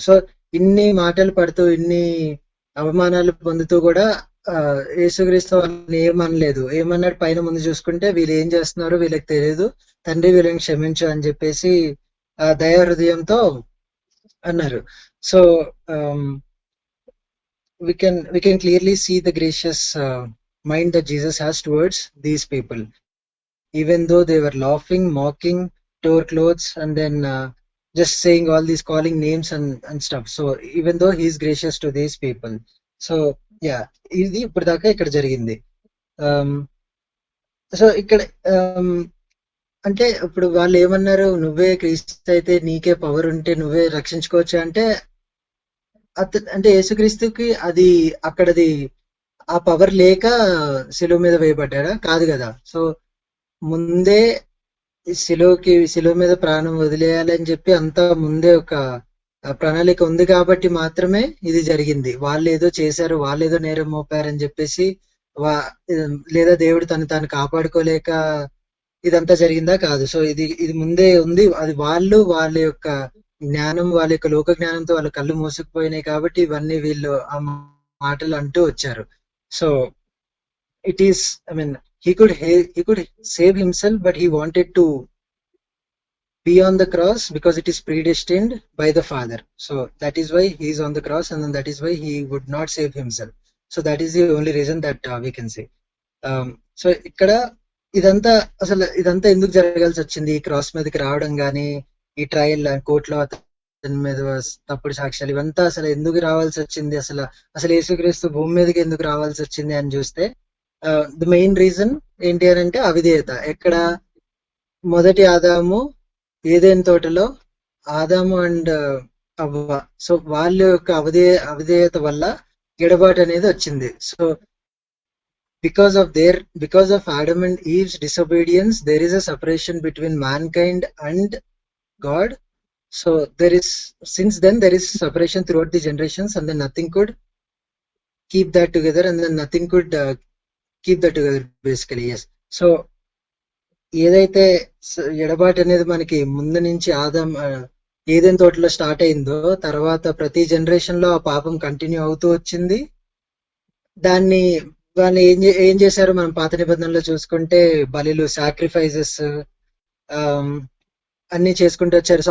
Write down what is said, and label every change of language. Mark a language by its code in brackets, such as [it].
[te] So ఇన్ని మాటలు పడుతూ ఇన్ని అవమానాలు పొందుతూ కూడా యేసుక్రీస్తు వాళ్ళని ఏమనలేదు. ఏమన్నాడు, పైన ముందు చూసుకుంటే వీళ్ళు ఏం చేస్తున్నారు వీళ్ళకి తెలియదు, తండ్రి వీళ్ళని క్షమించు అని చెప్పేసి దయా హృదయంతో అన్నారు. [en] So we can clearly see the gracious mind that Jesus has towards these people. even though they were laughing, mocking, tore clothes, and then just saying all these calling names and stuff. So even though he is gracious to these people. So yeah, [te] ఇది ఇప్పుడు దాకా ఇక్కడ జరిగింది. So ఇక్కడ అంటే ఇప్పుడు వాళ్ళు ఏమన్నారు, నువ్వే క్రీస్తు అయితే నీకే పవర్ ఉంటే నువ్వే రక్షించుకోవచ్చు అంటే, అంటే యేసుక్రీస్తుకి అది అక్కడది ఆ పవర్ లేక శిలువ మీద వేయబడ్డా కాదు కదా. సో ముందే శిలువ మీద ప్రాణం వదిలేయాలని చెప్పి అంతా ముందే ఒక ప్రణాళిక ఉంది కాబట్టి మాత్రమే ఇది జరిగింది. వాళ్ళు ఏదో చేశారు, వాళ్ళు ఏదో నేరం మోపారని చెప్పేసి లేదా దేవుడు తాను కాపాడుకోలేక ఇదంతా జరిగిందా కాదు. సో ఇది ముందే ఉంది. అది వాళ్ళ యొక్క జ్ఞానం, వాళ్ళ యొక్క లోక జ్ఞానంతో వాళ్ళ కళ్ళు మూసుకుపోయినాయి కాబట్టి ఇవన్నీ వీళ్ళు ఆ మాటలు అంటూ వచ్చారు. [en] So it is, I mean, he could save himself, but he wanted to be on the cross because it is predestined by the Father. So that is why he is on the cross, and then that is why he would not save himself. So that is the only reason that we can say. [te] So ఇక్కడ ఇదంతా ఎందుకు జరగాల్సి వచ్చింది? ఈ cross మీదకి రావడం కానీ, ఈ ట్రయల్ కోర్టులో అతని మీద తప్పుడు సాక్ష్యాలు, ఇవంతా అసలు ఎందుకు రావాల్సి వచ్చింది? అసలు యేసుక్రీస్తు భూమి మీదకి ఎందుకు రావాల్సి వచ్చింది అని చూస్తే ది మెయిన్ రీజన్ ఏంటి అని అంటే అవిధేయత. ఎక్కడ మొదటి ఆదాము ఏదైనా తోటలో ఆదాము అండ్ అవ్వ, సో వాళ్ళ యొక్క అవిధేయత వల్ల ఎడబాటు అనేది వచ్చింది. [en] So because of Adam and Eve's disobedience, there is a separation between mankind and God. So since then there is separation throughout the generations, and then nothing could keep that together, and then nothing could keep that together basically. Yes. [te] So ఏదైతే ఎడబాటు అనేది మనకి ముందు నుంచి ఏదైనా తోటలో start అయిందో, తర్వాత ప్రతి జనరేషన్ లో ఆ పాపం కంటిన్యూ అవుతూ వచ్చింది. దాన్ని వాళ్ళు ఏం చేశారు? మనం పాత నిబంధనలో చూసుకుంటే బలిలు, సాక్రిఫైజెస్ అన్ని చేసుకుంటూ వచ్చారు.